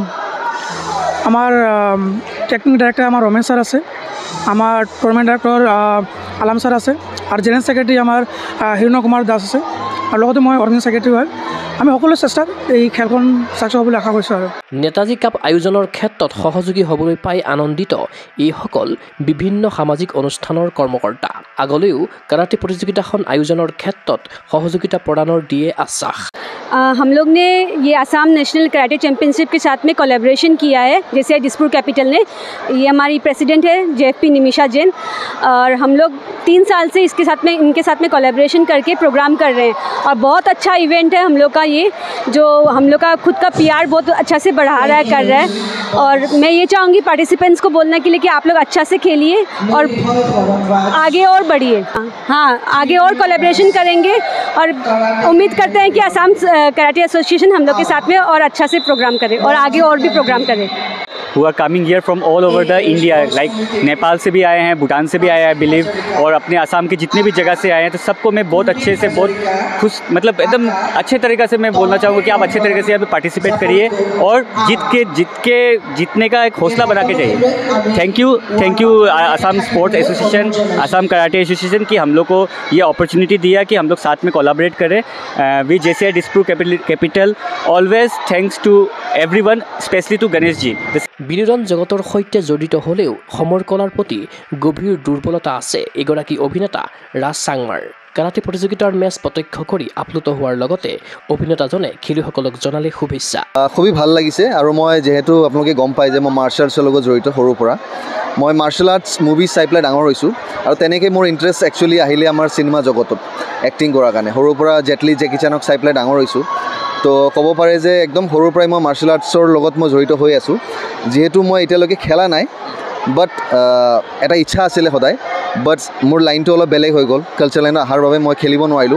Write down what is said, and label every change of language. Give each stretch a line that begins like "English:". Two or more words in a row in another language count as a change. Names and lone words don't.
Assamese: আমাৰ
English: technic director
Assamese: আমাৰ ৰমেশ ছাৰ আছে আমাৰ
English: tournament director
Assamese: আলাম ছাৰ আছে আৰু
English: general secretary
Assamese: আমাৰ হিৰণ্য কুমাৰ দাস আছে আৰু লগতে মই
English: organizing secretary
Assamese: হয় আমি সকলো চেষ্টাত এই খেলখন চাকচেছ হ'বলৈ আশা কৰিছোঁ আৰু নেতাজী কাপ আয়োজনৰ ক্ষেত্ৰত সহযোগী হ'বলৈ পাই আনন্দিত এইসকল বিভিন্ন সামাজিক অনুষ্ঠানৰ কৰ্মকৰ্তা আগলৈও কাৰাটে প্ৰতিযোগিতাখন আয়োজনৰ ক্ষেত্ৰত সহযোগিতা প্ৰদানৰ দিয়ে আশ্বাস
Hindi: हम लोग ने ये आसाम नेशनल कराटे चैम्पियनशिप के साथ में कोलैबोरेशन किया है जैसे दिसपुर कैपिटल ने ये हमारी प्रेसिडेंट है JFP निमिषा जैन और हम लोग 3 साल से इनके साथ में कोलैबोरेशन करके प्रोग्राम कर रहे हैं और बहुत अच्छा इवेंट है हम लोग का ये जो हम लोग का खुद का PR बहुत अच्छा से बढ़ा रहा है कर रहा है और मैं ये चाहूँगी पार्टिसिपेंट्स को बोलने के लिए कि आप लोग अच्छा से खेलिए और आगे और बढ़िए हाँ आगे और कोलैबोरेशन करेंगे और उम्मीद करते हैं कि आसाम कराटे एसोसिएशन हम लोग के साथ में और अच्छा से प्रोग्राम करे और आगे और भी प्रोग्राम करे
English: who are coming here from all over the India like
Hindi: नेपाल से भी आए हैं भूटान से भी आए हैं बिलीव और अपने असम के जितने भी जगह से आए हैं तो सबको मैं बहुत अच्छे से बहुत खुश मतलब एकदम अच्छे तरीक़े से मैं बोलना चाहूँगा कि आप अच्छे तरीके से यहाँ पे पार्टिसिपेट करिए और जीतने का एक हौसला बना के जाइए
English: thank you
Hindi: असम स्पोर्ट्स एसोसिएशन असम कराटे एसोसिएशन की हम लोग को ये अपॉर्चुनिटी दिया कि हम लोग साथ में कोलैबोरेट करें वी जैसे दिसपुर कैपिटल
English: always thanks to everyone specially to
Hindi: गणेश जी
Assamese: বিনোদন জগতৰ সৈতে জড়িত হ'লেও সমৰ কলাৰ প্ৰতি গভীৰ দুৰ্বলতা আছে এগৰাকী অভিনেতা ৰাজ চাংমাৰ কাৰাটে প্ৰতিযোগিতাৰ মেচ প্ৰত্যক্ষ কৰি আপ্লুত হোৱাৰ লগতে অভিনেতাজনে খেলুৱৈসকলক জনালে শুভেচ্ছা খুবেই ভাল লাগিছে আৰু মই যেহেতু আপোনালোকে গম পায় যে মই
English: martial artsৰ
Assamese: লগত জড়িত সৰুৰ পৰা মই
English: martial arts movie
Assamese: চাই পেলাই ডাঙৰ হৈছোঁ আৰু তেনেকৈ মোৰ
English: interest actually
Assamese: আহিলে আমাৰ চিনেমা জগতত এক্টিং কৰাৰ কাৰণে সৰুৰ পৰা জেটলি জেকি চানক চাই পেলাই ডাঙৰ হৈছোঁ তো ক'ব পাৰে যে একদম সৰুৰ পৰাই মই
English: martial artsৰ
Assamese: লগত মই জড়িত হৈ আছোঁ যেহেতু মই এতিয়ালৈকে খেলা নাই বাট এটা ইচ্ছা আছিলে সদায় বাট মোৰ লাইনটো অলপ বেলেগ হৈ গ'ল,
English: culture lineত
Assamese: অহাৰ বাবে মই খেলিব নোৱাৰিলোঁ।